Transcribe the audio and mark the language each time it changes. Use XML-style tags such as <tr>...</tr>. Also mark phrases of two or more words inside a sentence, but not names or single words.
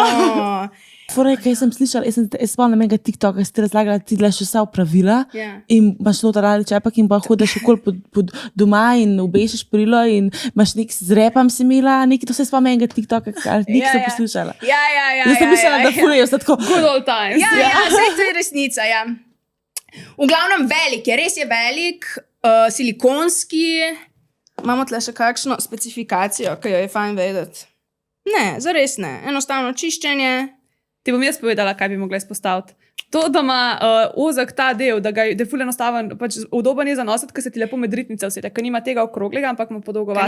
<sl>Torej, kaj sem slišala, jaz spomnim enega TikToka, ki ste razlagali, ti delaš vsa pravila in imaš noter ali čepak in pa hodiš okoli pod doma in obešiš perilo in imaš nek z repam si imela, to se spomnim enega TikToka, nek sem poslušala. Ja. Jaz sem mislila, da fulijo se tako.</sl> <en>Good old times.</en> <sl>Ja, saj to je resnica, ja. V glavnem velik je, res je velik, silikonski. Imamo tle še kakšno specifikacijo, ki jo je fajn vedeti. Ne, zares ne. Enostavno čiščenje. Ti bom jaz povedala, kaj bi mogla izpostaviti. To, da ima ozak ta del, da je ful enostaven, pač udoben je za nositi, ker se ti lepo med ritnice usede, ker nima tega okroglega, ampak ima podolgovatega.</sl>